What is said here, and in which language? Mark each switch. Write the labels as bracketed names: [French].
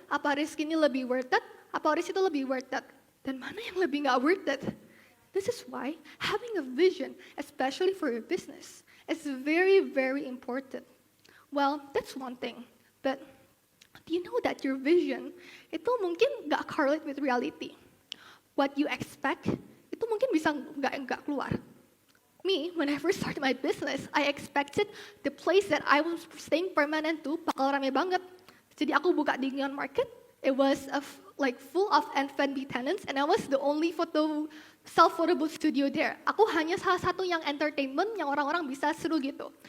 [Indonesian] Apa risk ini lebih [English] worth it? [Indonesian] Apa risk itu lebih worth it? Dan mana yang lebih nggak worth it? [English] This is why having a vision, especially for your business, is very, very important. Well, that's one thing. But do you know that your vision [Indonesian] itu mungkin nggak [English] correlate with reality? What you expect [Indonesian] itu mungkin bisa nggak keluar. [English] Me, when I first started my business, I expected the place that I was staying permanent to [Indonesian] bakal rame banget. Jadi aku buka di [English] Neon Market, it was like full of F&B tenants, and I was the only self-photo booth studio there. [Indonesian] Aku hanya salah satu yang entertainment, yang orang-orang bisa seru gitu.